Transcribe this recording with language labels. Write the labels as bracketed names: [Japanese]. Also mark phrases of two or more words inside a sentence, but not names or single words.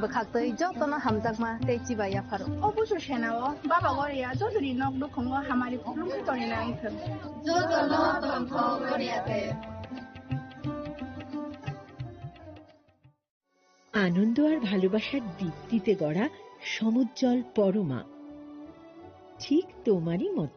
[Bodo] बखाक्तै जतन हामजाकमा तेची बाया फारो अबुसु सेनाव बाबा गरिया जतुरि नक दुखंग हामारि खुलुमखा तरिना आइथन जतन तंथ गरियाते। [Bangla] আনন্দ আর ভালোবাসার দীপ্তিতে গড়া সমুজ্জ্বল পরমা, ঠিক তোমারই মতো।